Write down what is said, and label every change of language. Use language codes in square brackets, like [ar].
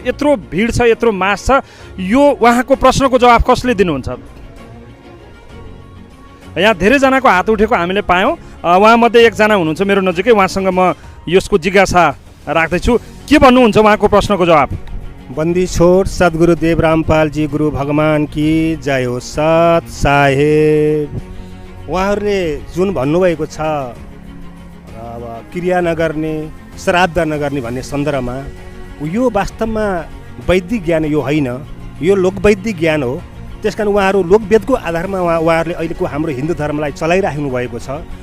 [ne] यत्रो भिड छ, यत्रो मास छ, यो उहाँको प्रश्नको जवाफ कसले दिनुहुन्छ? यहाँ धेरैजनाको हात उठेको हामीले पायौँ। उहाँमध्ये एकजना हुनुहुन्छ मेरो नजिकै, उहाँसँग म यसको जिज्ञासा राख्दैछु। के भन्नुहुन्छ उहाँको प्रश्नको जवाब? [hi] बन्दी छोड सद्गुरुदेव रामपालजी गुरु भगवान की जय हो। [ne] सत साहेब, उहाँहरूले जुन भन्नुभएको छ अब क्रिया नगर्ने, श्राद्ध नगर्ने भन्ने सन्दर्भमा, यो वास्तवमा वैदिक ज्ञान यो होइन, यो लोकवैदिक ज्ञान हो। त्यसकारण उहाँहरू लोकवेदको आधारमा उहाँहरूले अहिलेको हाम्रो हिन्दू धर्मलाई चलाइराख्नु भएको छ।